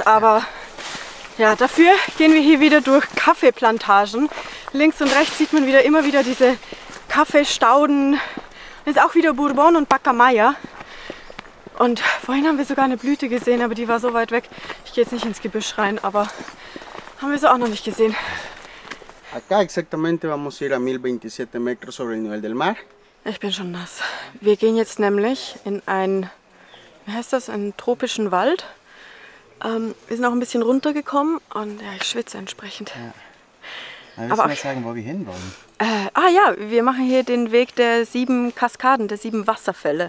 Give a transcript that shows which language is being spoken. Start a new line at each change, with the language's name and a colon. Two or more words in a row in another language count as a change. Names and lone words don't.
German: Aber ja, dafür gehen wir hier wieder durch Kaffeeplantagen. Links und rechts sieht man immer wieder diese Kaffeestauden. Das ist auch wieder Bourbon und Pacamaya. Und vorhin haben wir sogar eine Blüte gesehen, aber die war so weit weg. Ich gehe jetzt nicht ins Gebüsch rein, aber haben wir so auch noch nicht gesehen.
Spanish: Acá exactamente vamos a ir a 1027 metros sobre el nivel del mar.
German: Ich bin schon nass. Wir gehen jetzt nämlich in einen, wie heißt das, einen tropischen Wald. Wir sind auch ein bisschen runtergekommen und ja, ich schwitze entsprechend. Ja. Aber auch sagen, wo wir hinwollen. Ja, wir machen hier den Weg der 7 Kaskaden, der 7 Wasserfälle.